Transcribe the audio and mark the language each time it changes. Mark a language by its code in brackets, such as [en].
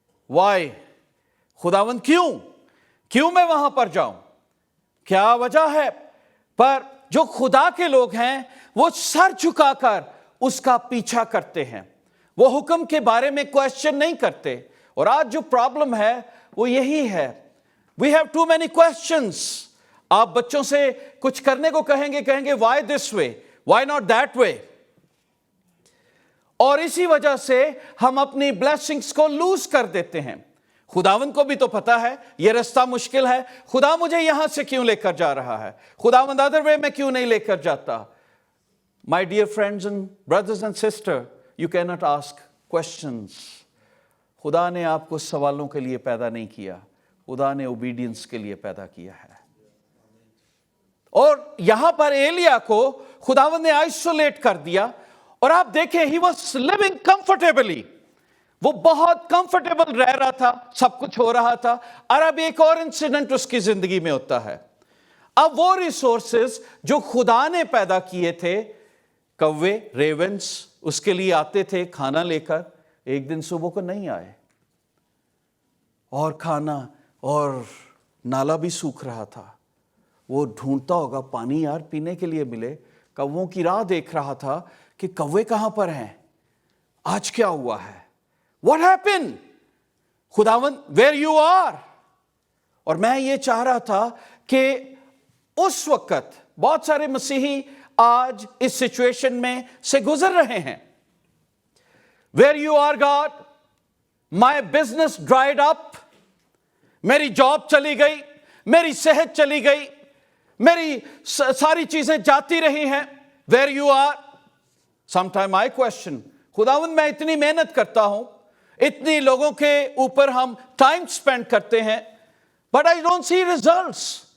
[ur] Y? خداوند کیوں میں وہاں پر جاؤں؟ کیا وجہ ہے؟ پر جو خدا کے لوگ ہیں وہ سر جھکا کر اس کا پیچھا کرتے ہیں، وہ حکم کے بارے میں کویسچن نہیں کرتے. اور آج جو پرابلم ہے وہ یہی ہے. [en] We have too many questions. [ur] آپ بچوں سے کچھ کرنے کو کہیں گے [en] why this way, why not that way. [ur] اور اسی وجہ سے ہم اپنی بلیسنگز کو لوز کر دیتے ہیں. خداوند کو بھی تو پتا ہے یہ رستہ مشکل ہے، خدا مجھے یہاں سے کیوں لے کر جا رہا ہے، خداوند ادر وے میں کیوں نہیں لے کر جاتا. [en] My dear friends and brothers and sisters, you cannot ask questions. [ur] خدا نے آپ کو سوالوں کے لیے پیدا نہیں کیا، خدا نے اوبیڈینس کے لیے پیدا کیا ہے. اور یہاں پر ایلیا کو خداوند نے آئسولیٹ کر دیا. اور آپ دیکھیں [en] he was living comfortably. [ur] وہ بہت کمفرٹیبل رہ رہا تھا، سب کچھ ہو رہا تھا. اور اب ایک اور انسیڈنٹ اس کی زندگی میں ہوتا ہے. اب وہ ریسورسز جو خدا نے پیدا کیے تھے، کوے، ریونز اس کے لیے آتے تھے کھانا لے کر، ایک دن صبح کو نہیں آئے. اور کھانا اور نالا بھی سوکھ رہا تھا. وہ ڈھونڈتا ہوگا پانی یار پینے کے لیے ملے. کووں کی راہ دیکھ رہا تھا کہ کوے کہاں پر ہیں، آج کیا ہوا ہے. [en] What happened? خداوند where you are. [ur] اور میں یہ چاہ رہا تھا کہ اس وقت بہت سارے مسیحی آج اس سچویشن میں سے گزر رہے ہیں. [en] Where you are God, my business dried up. [ur] میری جاب چلی گئی، میری صحت چلی گئی، میری ساری چیزیں جاتی رہی ہیں. [en] Where you are. Sometime I question, [ur] خداوند میں اتنی محنت کرتا ہوں، اتنی لوگوں کے اوپر ہم ٹائم سپینڈ کرتے ہیں، [en] but I don't see results.